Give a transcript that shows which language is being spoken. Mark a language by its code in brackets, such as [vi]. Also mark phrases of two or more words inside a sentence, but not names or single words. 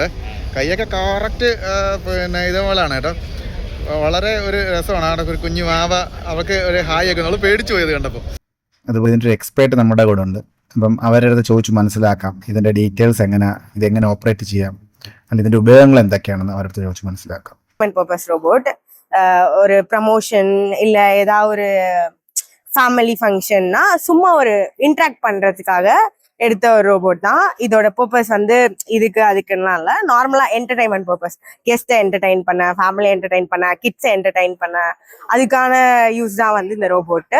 [ml] കൈയൊക്കെ കറക്റ്റ് പിന്നെ ഇതുപോലെയാണ് കേട്ടോ. വളരെ ഒരു രസമാണ്. അവിടെ ഒരു കുഞ്ഞു മാവ അവർക്ക് ഒരു ഹായ് ഒക്കെ നമ്മൾ പേടിച്ചു പോയത് കണ്ടപ്പോൾ. അതുപോലെ ഇതിൻ്റെ ഒരു എക്സ്പേർട്ട് നമ്മുടെ കൂടെ ഉണ്ട്. അപ്പം അവരുടെ അടുത്ത് ചോദിച്ചു മനസ്സിലാക്കാം ഇതിൻ്റെ ഡീറ്റെയിൽസ് ഇതെങ്ങനെ ഓപ്പറേറ്റ് ചെയ്യാം, അല്ലെങ്കിൽ ഇതിൻ്റെ ഉപയോഗങ്ങൾ എന്തൊക്കെയാണെന്ന് അവരുടെ ചോദിച്ചു മനസ്സിലാക്കാം. [ta] பர்பஸ் ரோபோட் ஒரு ப்ரமோஷன் இல்ல ஏதாவது ஒரு [en] family function [ta] சும்மா ஒரு இன்ட்ராக்ட் பண்றதுக்காக எடுத்த ஒரு ரோபோட் தான். இதோட பர்பஸ் வந்து அதுக்குலாம் இல்லை, நார்மலா [en] entertainment purpose. [ta] கெஸ்ட்டை என்டர்டைன் பண்ண, [en] family entertain [ta] பண்ண, கிட்ஸை என்டர்டைன் பண்ண, அதுக்கான யூஸ் தான் வந்து இந்த ரோபோட்டு.